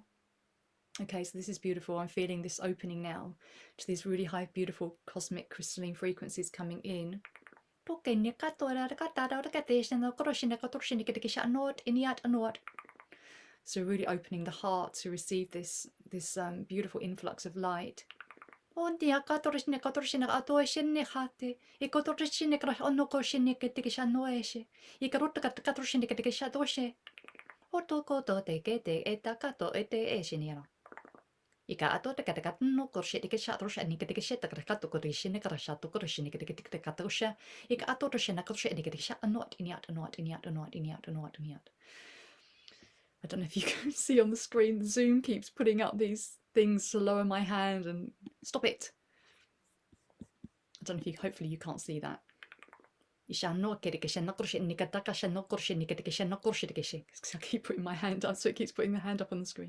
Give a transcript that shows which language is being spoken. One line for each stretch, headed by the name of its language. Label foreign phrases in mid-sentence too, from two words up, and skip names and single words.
English: Okay, so this is beautiful. I'm feeling this opening now to these really high, beautiful cosmic crystalline frequencies coming in. So really opening the heart to receive this beautiful influx of light. Ika ato te kata no korse te kesha torse ni kete kesha te kato korse ne kara shato korse ni kete kete katosha ika ato torse na korse ni kete kesha anot iniat anot iniat anot iniat anot iniat. I don't know if you can see on the screen, the Zoom keeps putting up these things to lower my hand and stop it. I don't know if you, hopefully you can't see that. I keep putting my hand up, so it keeps putting the hand up on the screen.